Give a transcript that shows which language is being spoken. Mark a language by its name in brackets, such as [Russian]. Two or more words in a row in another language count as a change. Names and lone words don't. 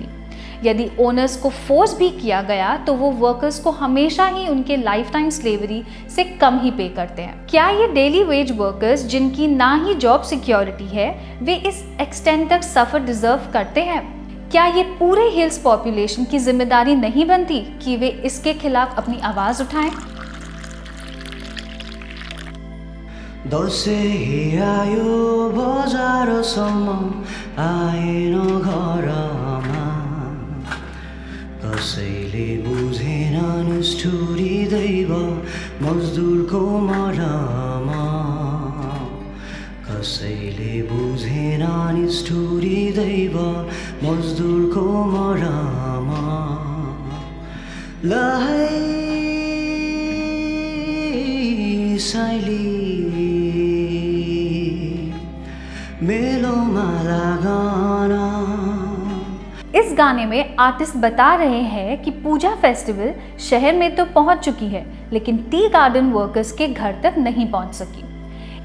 [Hindi] यदि ओनर्स को फोर्स भी किया गया तो वो वर्कर्स को हमेशा ही उनके [English] life time slavery [Hindi] से कम ही पे करते हैं। क्या ये [English] daily wage workers, [Hindi] जिनकी ना ही [English] job security [Hindi] है, वे इस एक्सटेंड तक [English] suffer deserve [Hindi] करते हैं? क्या ये पूरे [English] hills population [Hindi] की जिम्मेदारी नहीं बनती कि वे इसके खिलाफ अपनी आवाज़ उठाएं? [Nepali] दसैँ आयो बजारसम्म आएन घरमा, कसैले बुझेन निष्ठुरी दैव मजदुरको मरमा, कसैले बुझेन निष्ठुरी दैव मजदुरको मरमा। लहै साइली [Hindi] इस गाने में आर्टिस्ट बता रहे हैं कि पूजा फेस्टिवल शहर में तो पहुंच चुकी है लेकिन [English] tea garden workers [Hindi] के घर तक नहीं पहुंच सकी।